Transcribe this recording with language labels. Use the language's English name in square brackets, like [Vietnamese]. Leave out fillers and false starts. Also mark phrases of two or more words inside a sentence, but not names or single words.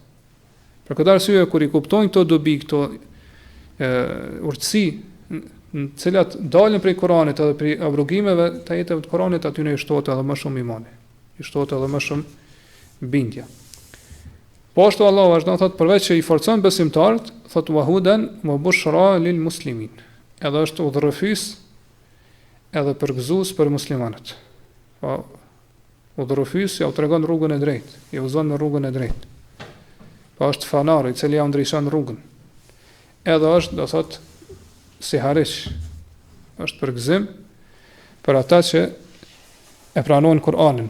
[Albanian] Për këtë arsye kur i kuptojnë këto dobi, këto urtësi në cilat dalin prej Kuranit edhe prej abrogimeve të ajeteve të Kuranit, aty ne i shtohet edhe më shumë imani, i shtohet edhe më shumë bindja. Po ashtu Allahu vazhdon thotë përveç që i forcon besimtarët, thotë [Arabic] وهدى وبشرى للمسلمين. [Albanian] Edhe është udhërrëfys edhe përgëzues për muslimanët. Po udhërrëfys ja u tregon rrugën e drejtë, i udhëzon në rrugën e drejtë. Po është fanar i cili ja ndriçon rrugën. Edhe është, do thotë, si harish, është përgëzim për ata që e pranojnë Kur'anin.